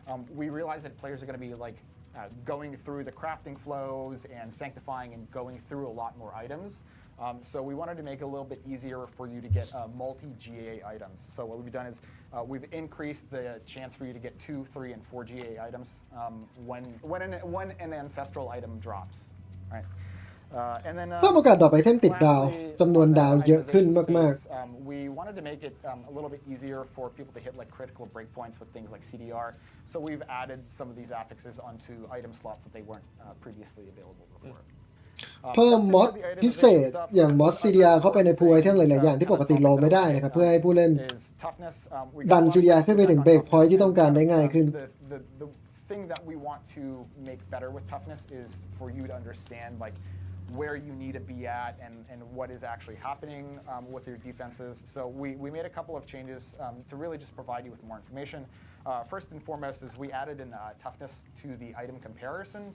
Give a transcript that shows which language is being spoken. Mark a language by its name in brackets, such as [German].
[English] We realized that players are going to be going through the crafting flows and sanctifying and going through a lot more items. So we wanted to make it a little bit easier for you to get multi-GA items. So what we've done is we've increased the chance for you to get 2, 3, and 4 GA items when an ancestral item drops. Right? [Thai] เพิ่มโอกาสดรอปไอเทมติดดาวจำนวนดาวเยอะขึ้นมาก [English] We wanted to make it a little bit easier for people to hit critical breakpoints with things like CDR. So we've added some of these affixes onto item slots that they weren't previously available before. [Thai] เพิ่มมอดพิเศษอย่างมอด CDR เข้าไปในพูลไอเทมหลายๆอย่างที่ปกติโลไม่ได้นะครับเพื่อให้ผู้เล่นดัน CDR ขึ้นไปถึงเบรกพอยท์ที่ต้องการได้ง่ายขึ้น [English] The thing that we want to make better with toughness is for you to understand where you need to be at and what is actually happening with your defenses. So we made a couple of changes to really just provide you with more information. First and foremost is we added in toughness to the item comparison.